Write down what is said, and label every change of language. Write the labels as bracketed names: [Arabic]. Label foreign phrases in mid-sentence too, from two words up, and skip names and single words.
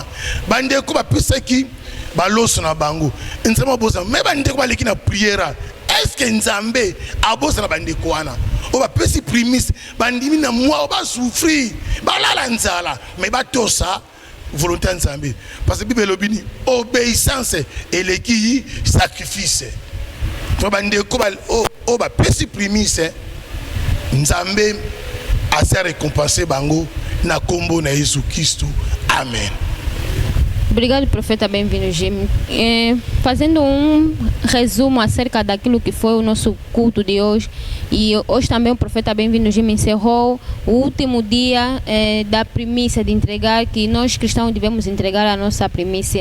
[Lingala] bande ko ba pesaki ba loso na bango nzambe abosa me bande ko ba leki na prière [French] est-ce que [Lingala] nzambe abosa na bande ko wana o ba pesi primis bandimi na moi ba souffrir ba la nzala mais ba tosa volonté nzambe [French] parce que [Lingala] bible lobini [French] obéissance et [Lingala] leki sacrifice to bande ko ba o ba pesi primis nzambe asa récompenser bango na kombo na Yesu Cristo. Amen. [Portuguese] Obrigado, profeta, bem-vindo, Jimmy. Fazendo resumo acerca daquilo que foi o nosso culto de hoje, e hoje também o profeta bem-vindo, Jimmy, encerrou o último dia da primícia, de entregar, que nós cristãos devemos entregar a nossa primícia.